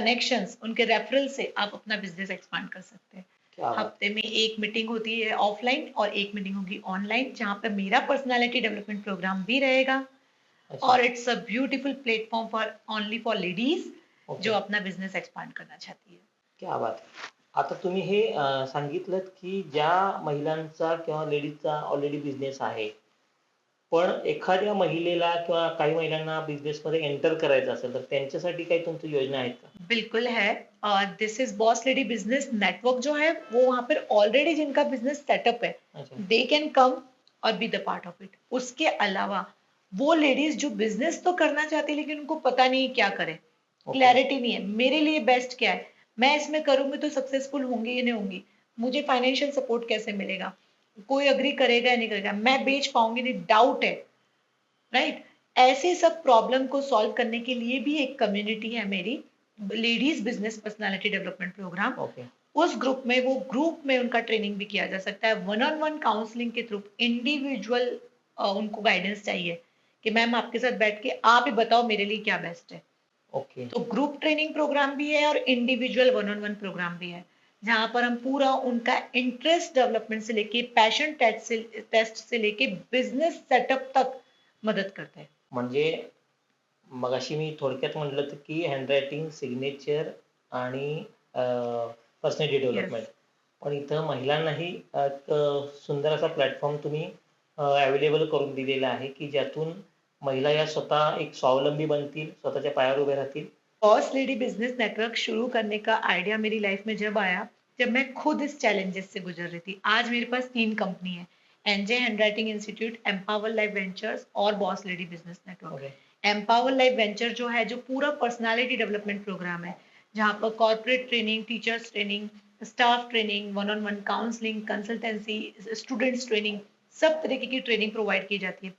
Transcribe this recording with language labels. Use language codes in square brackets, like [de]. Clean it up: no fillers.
[hi] Connections, उनके referral से आप अपना बिजनेस एक्सपांड कर सकते हैं। क्या बात। हफ्ते में एक मीटिंग होती है ऑफलाइन और एक मीटिंग होगी ऑनलाइन, जहाँ पे मेरा पर्सनालिटी डेवलपमेंट प्रोग्राम भी रहेगा। अच्छा। [en] और it's a beautiful platform for only for ladies okay. [hi] जो अपना बिजनेस एक्सपांड करना चाहती है। [mr] क्या बात आहे. आता तुम्ही हे सांगितलंत की ज्या महिलांचा किंवा लेडीजचा ऑलरेडी बिझनेस आहे. पण एखाद्या महिलेला किंवा काही महिलांना बिझनेसमध्ये एंटर करायचं असेल तर त्यांच्यासाठी काही तुमची योजना आहेत का? [hi] बिल्कुल है। [en] this is [hi] boss lady business network जो है वो वहाँ पर ऑलरेडी जिनका बिजनेस सेटअप है, अच्छा. [en] they can come [hi] और [en] Be the part of it. [hi] उसके अलावा वो लेडीज जो बिजनेस तो करना चाहती है लेकिन उनको पता नहीं क्या करे, [en] Okay. [hi] क्लैरिटी नहीं है मेरे लिए बेस्ट क्या है, मैं इसमें करूंगी तो सक्सेसफुल होंगी या नहीं होंगी, मुझे फाइनेंशियल सपोर्ट कैसे मिलेगा, कोई अग्री करेगा या नहीं करेगा, मैं बेच पाऊंगी नहीं, डाउट है, राइट। ऐसे सब प्रॉब्लम को सॉल्व करने के लिए भी एक कम्युनिटी है मेरी, ladies business personality development programme. [en] Okay. [hi] उस ग्रुप में उनका ट्रेनिंग भी किया जा सकता है, वन ऑन वन काउंसलिंग के थ्रू। इंडिविजुअल उनको गाइडेंस चाहिए कि मैम आपके साथ बैठ के आप ही बताओ मेरे लिए क्या बेस्ट है। [en] Okay. [hi] तो ग्रुप ट्रेनिंग प्रोग्राम भी है और individual one on one programme भी है, जहां पर हम पूरा उनका इंटरेस्ट डेवलपमेंट से लेके पैशन टेस्ट से लेके बिजनेस सेटअप तक मदद करते हैं। [mr] म्हणजे मगाशी मी थोडक्यात म्हटलं होतं की हँडरायटिंग, सिग्नेचर आणि पर्सनॅलिटी डेव्हलपमेंट. [en] Yes. [mr] पण इथं महिलांनाही एक सुंदर असा प्लॅटफॉर्म तुम्ही अवेलेबल करून दिलेला आहे की ज्यातून महिला या स्वतः एक स्वावलंबी बनतील, स्वतःच्या पायावर उभे राहतील. [hi] बॉस लेडी बिजनेस नेटवर्क शुरू करने का आइडिया मेरी लाइफ में जब आया, जब मैं खुद इस चैलेंजेस से गुजर रही थी। आज मेरे पास 3 कंपनी है, NJ handwriting institute, empower life ventures और boss lady business network. [en] Okay. [hi] Empower life venture जो है, जो पूरा पर्सनालिटी डेवलपमेंट प्रोग्राम है, जहाँ पर corporate training, teachers training, staff training, one on one counselling, consultancy, students training, सब तरीके की ट्रेनिंग प्रोवाइड की जाती है।